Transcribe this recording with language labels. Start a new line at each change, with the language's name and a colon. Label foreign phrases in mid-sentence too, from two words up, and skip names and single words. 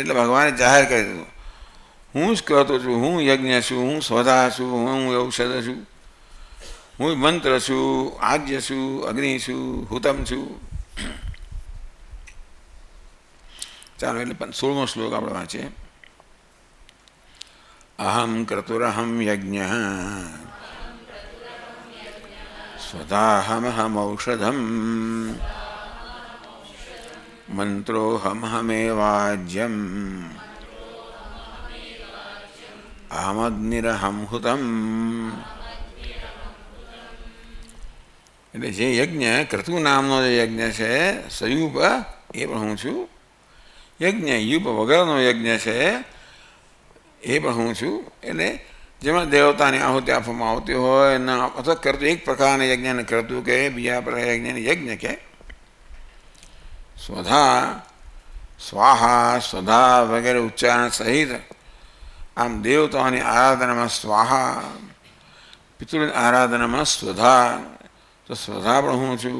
Gujarati: એટલે ભગવાને જાહેર કરી દીધું હું જ કહેતો છું, હું યજ્ઞ છું, હું સ્વધા છું, હું ઔષધ છું, હું મંત્ર છું, આજ્ઞ છું, અગ્નિ છું, હુતમ છું. ચાલો એટલે 16મો શ્લોક આપણે વાંચીએ.
Sanskrit: અહમ ક્રતુરહમ યજ્ઞ स्वधाहमहमौषधम् मंत्रोऽहमहमेवाज्यम् अहमग्निरहं हुतम्.
Gujarati: એટલે જે યજ્ઞ ક્રતુ નામનો જે યજ્ઞ છે સયુપ એ પણ હું છું. યજ્ઞ યુપ વગરનો યજ્ઞ છે એ પણ હું છું. એટલે જેમાં દેવતાની આહુતિ આપવામાં આવતી હોય અથવા કરતું એક પ્રકારના યજ્ઞને કરતું કે બીજા પ્રકાર યજ્ઞને યજ્ઞ કે સ્વધા સ્વાહા સ્વધા વગેરે ઉચ્ચારણ સહિત આમ દેવતાઓની આરાધનામાં સ્વાહા, પિતૃની આરાધનામાં સ્વધા, તો સ્વધા પણ હું છું.